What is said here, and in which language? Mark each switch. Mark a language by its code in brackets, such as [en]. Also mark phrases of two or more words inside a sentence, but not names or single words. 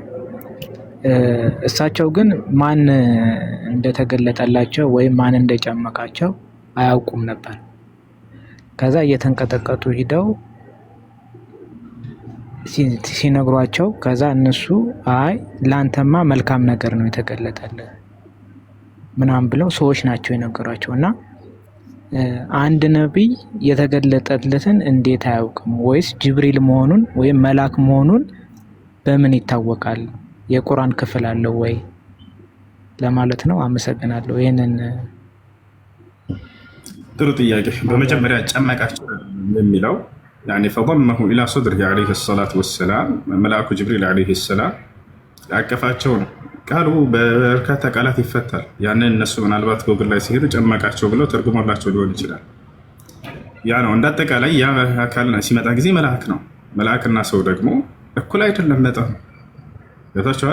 [am] እሳቸው ግን ማን እንደተገለጠላቸው ወይም ማን እንደጨመቃቸው አያውቁም ነበር። ከዛ እየተንቀጠቀጡ ሂደው ሲነግሯቸው ከዛ እነሱ አይ ላንተማ መልካም ነገር ነው የተገለጠልህ ምናምን ብለው ሰዎች ናቸው የነገሯቸው። እና አንድ ነቢይ የተገለጠለትን እንዴት አያውቅም? ወይስ ጅብሪል መሆኑን ወይም መልአክ መሆኑን በምን ይታወቃል? የቁርአን ክፍል አለው ወይ ለማለት ነው። አመሰግናለሁ። ይሄንን ጥሩ ጥያቄ። በመጀመሪያ ጨመቃቸው የሚለው [ar] يعني فضمه الى صدره عليه الصلاه والسلام [am] መልአኩ ጅብሪል [ar] عليه السلام [am] ያቀፋቸው ነው። ቃሉ በርካታ ቃላት ይፈታል። ያንን እነሱ ምናልባት ጎግል ላይ ሲሄዱ ጨመቃቸው ብለው ተርጉሞላቸው ሊሆን ይችላል። ያ ነው እንዳጠቃላይ ያ አካል ሲመጣ ጊዜ መልአክ ነው። መልአክና ሰው ደግሞ እኩል አይደለም መጠኑ። ገብታችኋል?